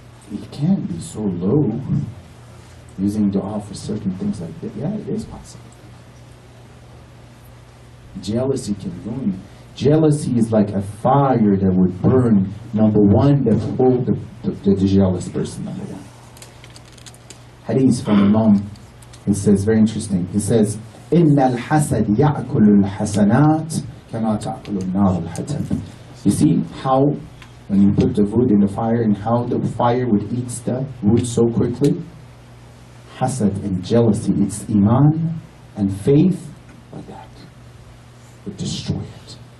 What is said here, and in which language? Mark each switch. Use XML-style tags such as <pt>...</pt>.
<en>It can be so low, using dua for certain things like that. Yeah, it is possible. Jealousy can ruin. Jealousy is like a fire that would burn, number one, that hold the jealous person, number one. Hadith from Imam, he says, very interesting. He says,</en> <ar>إِنَّ الْحَسَدِ يَأْكُلُ الْحَسَنَاتِ كَمَا تَأْكُلُ النَّارُ الْحَتَمِ.</ar> <en>You see how when you put the wood in the fire and how the fire would eat the wood so quickly? Hasad and jealousy, it's iman and faith, like that, would destroy it.</en>